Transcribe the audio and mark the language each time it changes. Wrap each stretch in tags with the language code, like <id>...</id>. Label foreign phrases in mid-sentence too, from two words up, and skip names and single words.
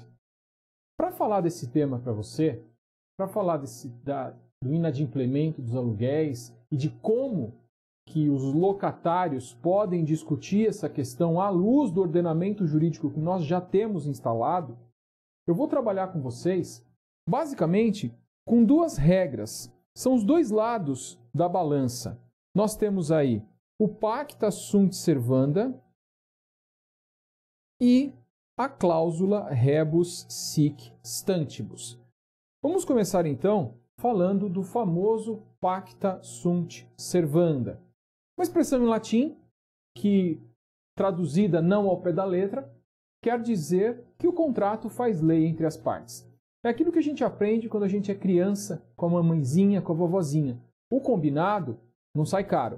<pt>Para falar desse tema para você, para falar do inadimplemento dos aluguéis e de como que os locatários podem discutir essa questão à luz do ordenamento jurídico que nós já temos instalado, eu vou trabalhar com vocês, basicamente, com duas regras. São os dois lados da balança. Nós temos aí o</pt> <la>pacta sunt servanda</la> <pt>e a cláusula</pt> <la>rebus sic stantibus.</la> <pt>Vamos começar então falando do famoso</pt> <la>pacta sunt servanda.</la> <pt>Uma expressão em latim que, traduzida não ao pé da letra, quer dizer que o contrato faz lei entre as partes. É aquilo que a gente aprende quando a gente é criança, com a mamãezinha, com a vovozinha. O combinado não sai caro.</pt>